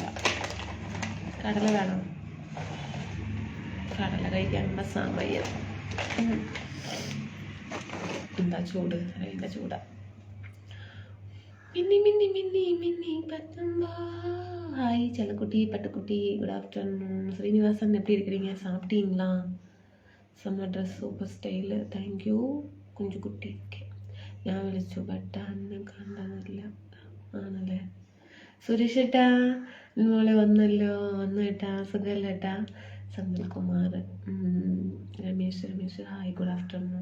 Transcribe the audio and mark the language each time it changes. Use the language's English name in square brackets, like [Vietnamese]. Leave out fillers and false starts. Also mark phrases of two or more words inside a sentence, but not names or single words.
[Malayalam] കടല വേണം. കടല കഴിക്കാനുള്ള സമയം. എന്താ ചൂട്? അതിൻ്റെ ചൂടാ. മിന്നി മിന്നി മിന്നി മിന്നി പത്തുമ്പോ. ഹായ് ചെല്ലക്കുട്ടി പട്ടുക്കുട്ടി, [English] Good afternoon. [Tamil] ஸ்ரீனிவாசன் எப்படி இருக்கிறீங்க? சாப்பிட்டீங்களா? [English] Summer dress super style. thank you [Malayalam] കുഞ്ചു കുട്ടി. ഓക്കെ ഞാൻ വിളിച്ചു ബട്ട് അന്ന് കണ്ടതില്ല. ആണല്ലേ സുരേഷ് ഏട്ടാ? മോളെ വന്നു ഏട്ടാ. സുഖല്ല ഏട്ടാ? [English] സന്തൽകുമാർ. രമേശ് hi good afternoon.